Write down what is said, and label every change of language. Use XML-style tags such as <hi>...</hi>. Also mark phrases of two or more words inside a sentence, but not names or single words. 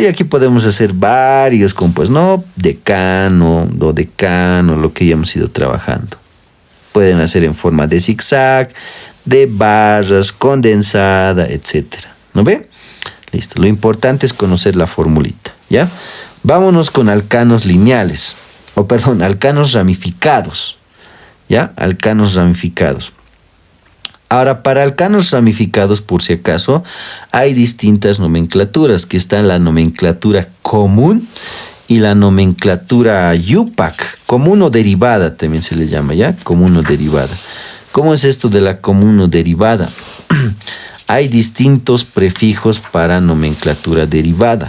<es>Y aquí podemos hacer varios compuestos, ¿no? Decano, dodecano, lo que ya hemos ido trabajando. Pueden hacer en forma de zigzag, de barras, condensada, etcétera. ¿No ve? Listo. Lo importante es conocer la formulita, ¿ya? Vámonos con alcanos lineales. Alcanos ramificados. ¿Ya? Alcanos ramificados. Ahora, para alcanos ramificados, por si acaso, hay distintas nomenclaturas, que está la nomenclatura común y la nomenclatura IUPAC, común o derivada también se le llama, ¿ya? Común o derivada. ¿Cómo es esto de la común o derivada? Hay distintos prefijos para nomenclatura derivada.</es>